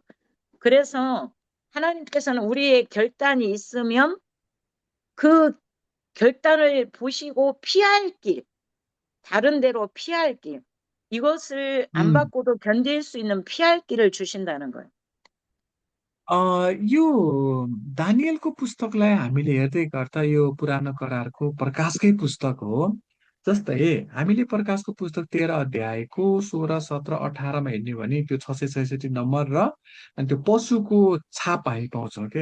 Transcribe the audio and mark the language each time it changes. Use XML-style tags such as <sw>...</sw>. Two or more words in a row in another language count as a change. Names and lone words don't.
<ko>그래서 하나님께서는 우리의 결단이 있으면 그 결단을 보시고 피할 길, 다른 데로 피할 길, 이것을 안 음. 받고도 견딜 수 있는 피할 길을 주신다는 거예요.</ko> <ne>यो दानिएलको पुस्तकलाई हामीले हेर्दै गर्दा यो पुरानो करारको प्रकाशकै पुस्तक हो। जस्तै हामीले प्रकाशको पुस्तक 13 अध्यायको 16, 17, 18मा हेर्ने हो भने त्यो 666 नम्बर र अनि त्यो पशुको छाप हामी पाउँछौँ के।</ne>